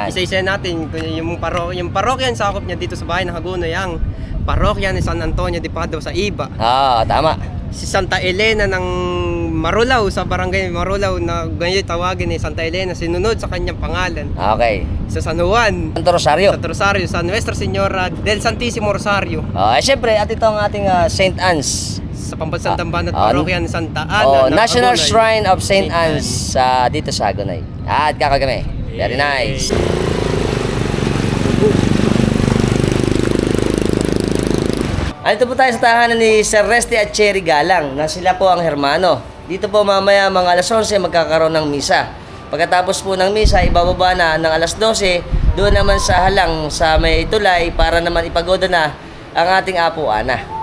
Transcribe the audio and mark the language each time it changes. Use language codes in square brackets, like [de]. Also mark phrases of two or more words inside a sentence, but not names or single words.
[tl] isa-isa natin yung parokya yung sakop niya dito sa bahay ng Hagonoy, ang parokya ni San Antonio de Padua sa Iba. Tama. Si Santa Elena ng Marulao, sa barangay Marulao na ganyan tawagin ni Santa Elena, sinunod sa kanyang pangalan. Okay. Sa San Juan, Santo Rosario. Santo Rosario, sa Nuestra Señora del Santísimo Rosario, Siyempre, at ito ang ating St. Anne's. sa Pambansang Tamban at parokya ni Santa Ana ng National Hagonoy. Shrine of St. Anne's dito sa Hagonoy. At kakagami. [en] Very nice. [tl] Andito po tayo sa tahanan ni Sir Resty at Cherry Galang na sila po ang hermano. Dito po mamaya mga alas 11 magkakaroon ng misa. Pagkatapos po ng misa, ibababa na ng alas 12, doon naman sa halang sa may tulay para naman ipagoda na ang ating Apo Ana.